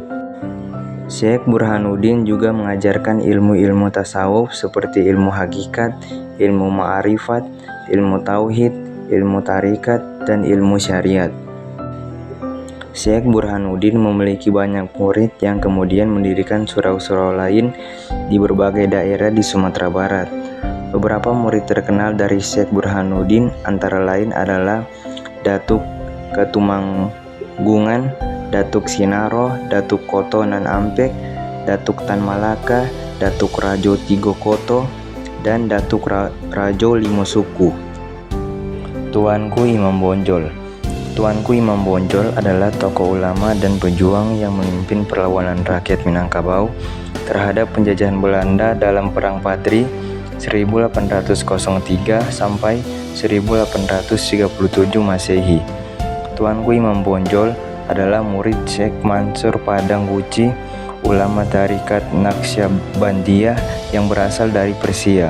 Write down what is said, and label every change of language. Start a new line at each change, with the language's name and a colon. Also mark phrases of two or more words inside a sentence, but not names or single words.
Indonesian: Syekh Burhanuddin juga mengajarkan ilmu-ilmu tasawuf seperti ilmu hakikat, ilmu ma'rifat, ilmu tauhid, ilmu tarikat, dan ilmu syariat. Syekh Burhanuddin memiliki banyak murid yang kemudian mendirikan surau-surau lain di berbagai daerah di Sumatera Barat. Beberapa murid terkenal dari Syekh Burhanuddin antara lain adalah Datuk Ketumanggungan, Datuk Sinaroh, Datuk Koto Nan Ampek, Datuk Tan Malaka, Datuk Rajo Tigo Koto, dan Datuk Rajo Limo Suku. Tuanku Imam Bonjol. Tuanku Imam Bonjol adalah tokoh ulama dan pejuang yang memimpin perlawanan rakyat Minangkabau terhadap penjajahan Belanda dalam Perang Patri 1803 sampai 1837 Masehi. Tuanku Imam Bonjol adalah murid Syekh Mansur Padang Guci, ulama tarikat Naqsyabandiyah yang berasal dari Persia.